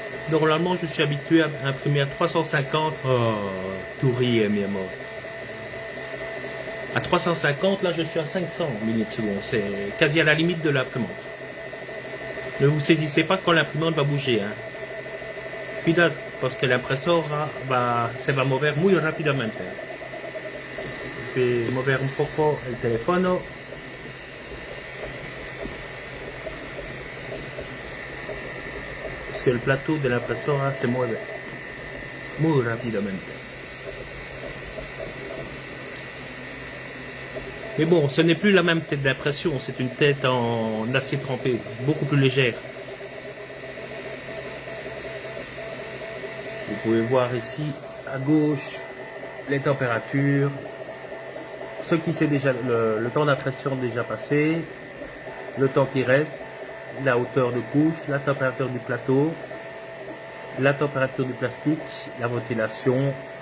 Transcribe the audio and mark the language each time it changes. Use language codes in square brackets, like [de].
[fr] Normalement, je suis habitué à imprimer à 350. Oh, tout rire, [es] mi amor. [fr] À 350, là, je suis à 500 mm/s. C'est quasi à la limite de l'imprimante. Ne vous saisissez pas quand l'imprimante va bouger. [es] Cuidado, [fr] parce que [es] l'impresora se va mover muy rápidamente. [fr] Je vais [es] mover un poco el teléfono. [fr] Parce que le plateau de l' [es] impresora se mueve muy rápidamente. [fr] Mais bon, ce n'est plus la même tête d'impression, c'est une tête en acier trempé, beaucoup plus légère. Vous pouvez voir ici, à gauche, les températures, ce qui c'est déjà le temps d'impression déjà passé, le temps qui reste, la hauteur de couche, la température du plateau, la température du plastique, la ventilation.